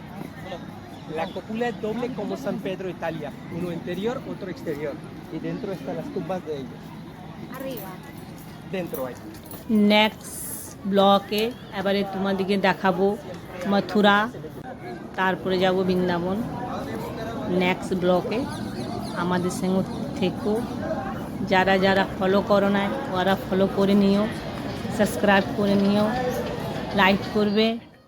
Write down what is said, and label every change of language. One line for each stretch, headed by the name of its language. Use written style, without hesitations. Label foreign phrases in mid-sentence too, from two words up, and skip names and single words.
Spanish: La cúpula es doble como San Pedro, Italia. Uno interior, otro exterior. Y dentro están las tumbas de ellos. Arriba. Dentro hay.
English: next block
Bangla: এবারে তোমাদেরকে দেখাবো মথুরা, তারপরে যাব বৃন্দাবন।
English: next block
Bangla: আমাদের সঙ্গে থেকো। যারা যারা ফলো করো না ওরা ফলো করে নিও, সাবস্ক্রাইব করে নিও, লাইক করবে।